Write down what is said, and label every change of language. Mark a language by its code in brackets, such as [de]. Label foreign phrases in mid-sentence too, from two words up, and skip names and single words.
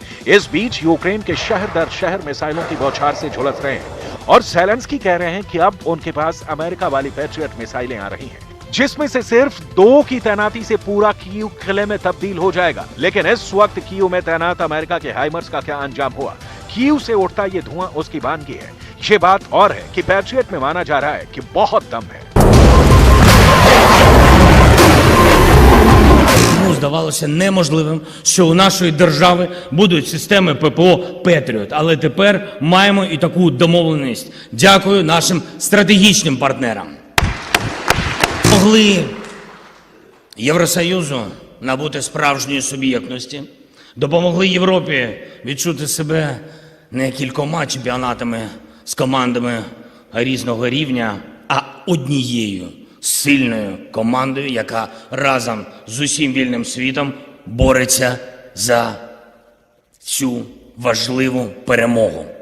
[hi] इस बीच यूक्रेन के शहर दर शहर मिसाइलों की बौछार से झुलस रहे हैं, और ज़ेलेंस्की कह रहे हैं कि अब उनके पास अमेरिका वाली पैट्रियट मिसाइलें आ रही हैं, जिसमें से सिर्फ 2 की तैनाती से पूरा कीव किले में तब्दील हो जाएगा। लेकिन इस वक्त कीव में तैनात अमेरिका के हाइमर्स का क्या अंजाम हुआ, कीव से उठता ये धुआं उसकी बानगी है। ये बात और है कि पैट्रियट में माना जा रहा है कि बहुत दम है। [uk] Тому здавалося неможливим, що у нашої держави будуть системи ППО «Петріот». Але тепер маємо і таку домовленість. Дякую нашим стратегічним партнерам. Могли Євросоюзу набути справжньої суб'єктності, допомогли Європі відчути себе не кількома чемпіонатами з командами різного рівня, а однією сильною командою, яка разом з усім вільним світом бореться за цю важливу перемогу.